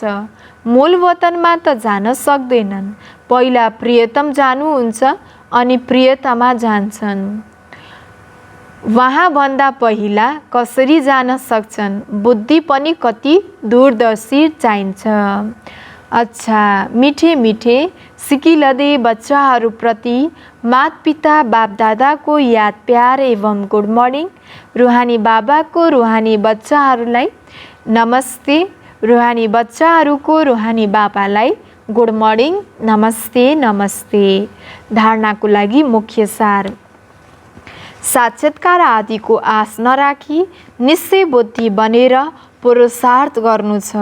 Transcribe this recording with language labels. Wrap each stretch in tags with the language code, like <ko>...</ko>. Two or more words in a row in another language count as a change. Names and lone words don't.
<ne>मूल वतनमा त जान सक्दैनन्। पहिला प्रियतम जानुहुन्छ अनि प्रियतमा जान्छन्। वहाँ भन्दा पहिला कसरी जान सक्छन्? बुद्धि पनि कति दूरदर्शी चाहिन्छ। अच्छा, मिठे मिठे सिकिलदे बच्चाहरूप्रति माता पिता बाप दादाको याद प्यार एवं</ne> <en>good morning.</en> <ne>रुहानी बाबाको रुहानी बच्चाहरूलाई नमस्ते। रुहानी बच्चाहरूको रुहानी बाबालाई</ne> <en>good morning,</en> <ne>नमस्ते नमस्ते। धारणाको लागि मुख्य सार। साक्षात्कार आदिको आश नराखी निश्चय बुद्धि बनेर पुरुषार्थ गर्नु छ।</ne>